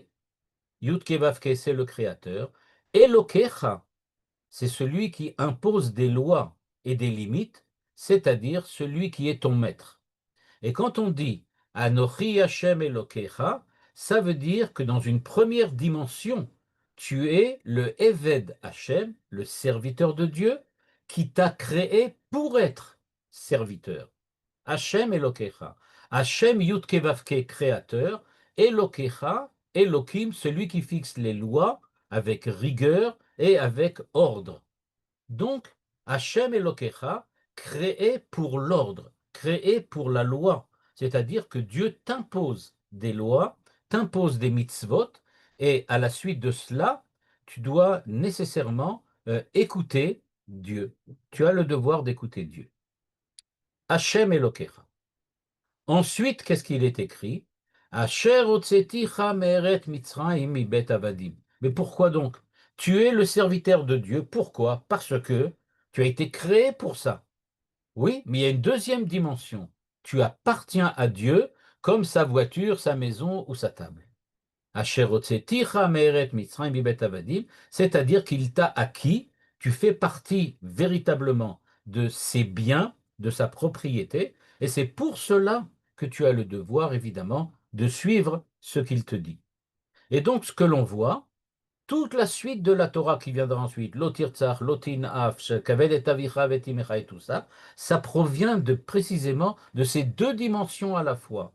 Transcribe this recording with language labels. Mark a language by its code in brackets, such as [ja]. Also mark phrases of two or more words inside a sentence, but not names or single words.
[fr] Yudke Vavke, c'est le créateur. Elokecha, c'est celui qui impose des lois et des limites, c'est-à-dire celui qui est ton maître. Et quand on dit [he] אנכי השם אלוקיך, [fr] ça veut dire que dans une première dimension, tu es le [he] עבד השם, [fr] le serviteur de Dieu, qui t'a créé pour être serviteur. [he] השם אלוקיך השם יוד קי ואו קי, créateur. אלוקיך אלוהים, [fr] celui qui fixe les lois avec rigueur et avec ordre. Donc, [he] השם אלוקיך, [fr] créé pour l'ordre, créé pour la loi. C'est-à-dire que Dieu t'impose des lois, t'impose des mitzvot, et à la suite de cela, tu dois nécessairement écouter Dieu. Tu as le devoir d'écouter Dieu. [he] השם אלוקיך. [fr] Ensuite, qu'est-ce qu'il est écrit? [he] אשר הוצאתיך מארץ מצרים מבית עבדים. [fr] Mais pourquoi donc? Tu es le serviteur de Dieu. Pourquoi? Parce que tu as été créé pour ça. Oui, mais il y a une deuxième dimension. Tu appartiens à Dieu comme sa voiture, sa maison ou sa table. [he] אשר הוצאתיך מארץ מצרים מבית עבדים, [fr] c'est-à-dire qu'il t'a acquis, tu fais partie véritablement de ses biens, de sa propriété, et c'est pour cela que tu as le devoir, évidemment, de suivre ce qu'il te dit. Et donc, ce que l'on voit, toute la suite de la Torah qui viendra ensuite, [he] לא תרצח לא תנאף כבד את אביך ואת אמך [fr] et tout ça, ça provient précisément de ces deux dimensions à la fois.